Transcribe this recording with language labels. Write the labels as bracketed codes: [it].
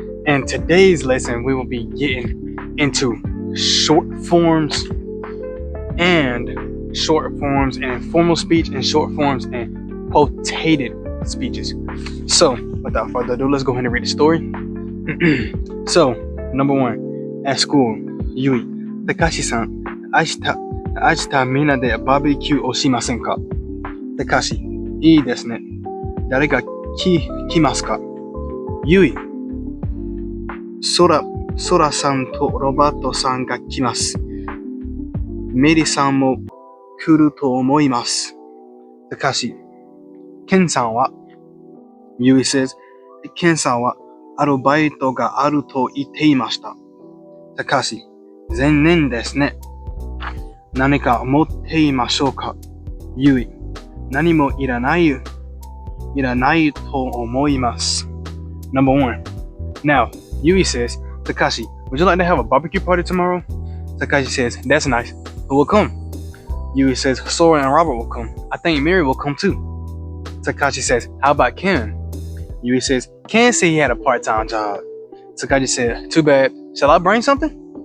[en] And today's lesson, we will be getting into short forms and informal speech and short forms and quotated speeches. So, without further ado, let's go ahead and read the story. So, number 1, at school, [ja] Yui, Takashi-san, 明日みんなでバーベキューをしませんか？ Takashi、いいですね。誰が来ますか？ゆい、ソラさんとロバートさんが来ます。メリさんも来ると思います。Takashi、ケンさんは？ゆい [en] says、 [ja] ケンさんはアルバイトがあると言っていました。 Takashi、残念ですね。何か持っていましょうか？ゆい、何もいらないと思います。 [en] Number 1. Now, Yui says, Takashi, would you like to have a barbecue party tomorrow? Takashi says, that's nice. Who will come? Yui says, Sora and Robert will come. I think Miri will come too. Takashi says, how about Ken? Yui says, Ken said he had a part-time job. Takashi said, too bad. Shall I bring something?